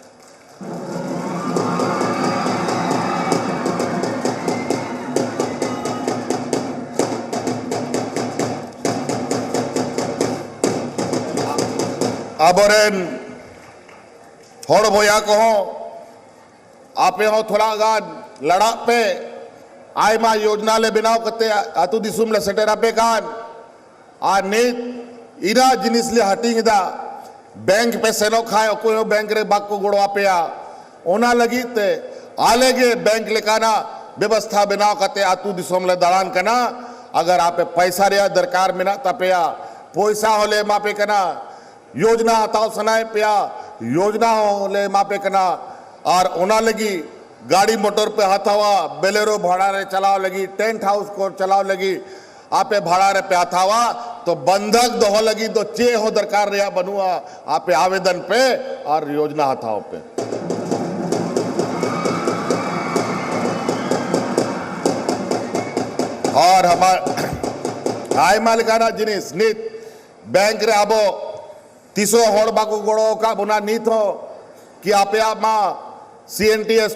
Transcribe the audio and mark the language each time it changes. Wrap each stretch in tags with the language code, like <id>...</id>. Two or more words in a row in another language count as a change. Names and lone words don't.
<sat>अबोरेन होड़ बोया को आपे हो थोड़ा गान लड़ा पे आयमा योजना ले बिनाव करते अतु दिसुम ले सेटेरा पे कान आ नीत इरा जिनिस ले हटिंग दा बैंक पे सेनो खाए कोई बैंक रे बाग को गुड़वा पे आ ओना लगी ते आलेगे बैंक लेकाना व्यवस्था बिनाव करते अतु दिसुम ले दलान कना अगर आपे पैसा रे दरकार में ना तपेया पैसा होले मापे कना योजना हताव सनाए पिया योजना होले मापे कना और ओना लगी गाड़ी मोटर पे हथावा बेलेरो भाड़ा रे चलाव लगी, टेंट हाउस को चलाव लगी, आपे भाड़ा रे पे हथावा तो बंधक दोह लगी तो चे हो दरकार रे बनुआ आपे आवेदन पे और योजना हथाव पे। और हमार आय मालिकाना जिनिस नीत बैंक रे आबो तीसो होड़ बाको गोड़ो का बुना नीत हो कि आपे आप माँ CNTS</sat>